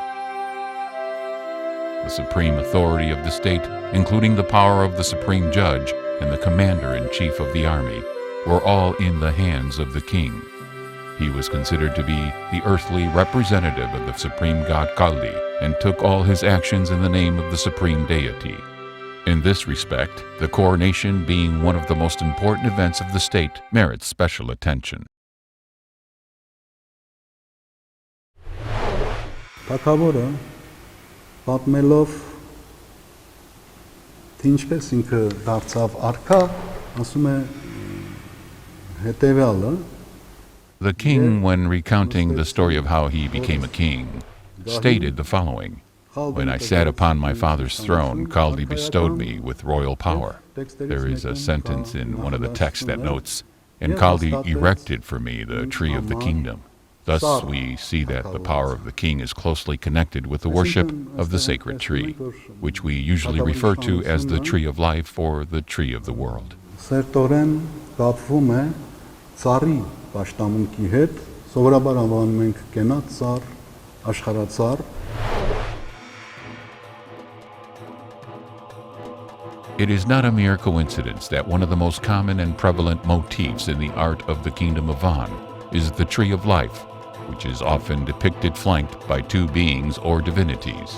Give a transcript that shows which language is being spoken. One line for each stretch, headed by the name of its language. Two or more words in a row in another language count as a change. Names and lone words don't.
English: The supreme authority of the state, including the power of the supreme judge and the commander-in-chief of the army, were all in the hands of the king. He was considered to be the earthly representative of the supreme god Kali and took all his actions in the name of the supreme deity. In this respect, the coronation, being one of the most important events of the state, merits special attention.
Armenian: Թագավորը պատմելով թե ինչպես ինքը դարձավ արքա, ասում է հետևյալը.
English: The king, when recounting the story of how he became a king, stated the following: "When I sat upon my father's throne, Kaldi bestowed me with royal power." There is a sentence in one of the texts that notes, "And Kaldi erected for me the tree of the kingdom." Thus, we see that the power of the king is closely connected with the worship of the sacred tree, which we usually refer to as the tree of life or the tree of the world.
Armenian: Սերտորեն կապվում է ծառի պաշտամունքի հետ, սովորաբար անվանում ենք կենաց ծառ, աշխարհածառ.
English: It is not a mere coincidence that one of the most common and prevalent motifs in the art of the Kingdom of Van is the tree of life, which is often depicted flanked by two beings or divinities.